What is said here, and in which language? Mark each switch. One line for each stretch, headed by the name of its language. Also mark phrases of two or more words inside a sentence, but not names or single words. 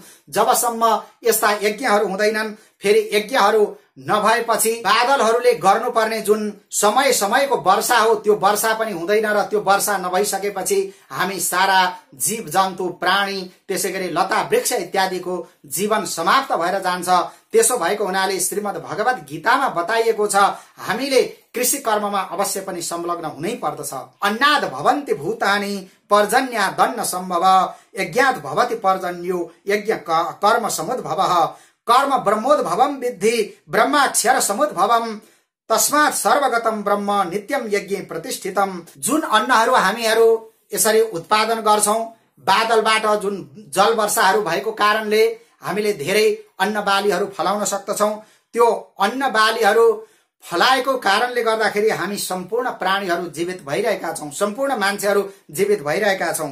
Nepali: जबसम्म यस्ता यज्ञहरू हुँदैनन्, फेरि यज्ञहरू नभएपछि बादलहरूले गर्नुपर्ने जुन समय समयको वर्षा हो त्यो वर्षा पनि हुँदैन र त्यो वर्षा नभइसकेपछि हामी सारा जीव जन्तु प्राणी त्यसैगरी लता वृक्ष इत्यादिको जीवन समाप्त भएर जान्छ। त्यसो भएको हुनाले श्रीमद् भगवत गीतामा बताइएको छ हामीले कृषि कर्ममा अवश्य पनि संलग्न हुनै पर्दछ।
Sanskrit: अन्नाद भवन्ति भूतानि पर्जन्यादन्न सम्भव यज्ञात् भवति पर्जन्यो यज्ञ कर्म समुद्भवः कर्म ब्रह्मोद्भवम विद्धि ब्रह्माक्षर समुद्भवम तस्मात् सर्वगतम ब्रह्म नित्यम यज्ञ प्रतिष्ठितम।
Nepali: जुन अन्नहरू हामीहरू यसरी उत्पादन गर्छौं, बादलबाट जुन जल वर्षाहरू भएको कारणले हामीले धेरै अन्न बालीहरू फलाउन सक्दछौं, त्यो अन्न बालीहरू फलाएको कारणले गर्दाखेरि हामी सम्पूर्ण प्राणीहरू जीवित भइरहेका छौं, सम्पूर्ण मान्छेहरू जीवित भइरहेका छौं।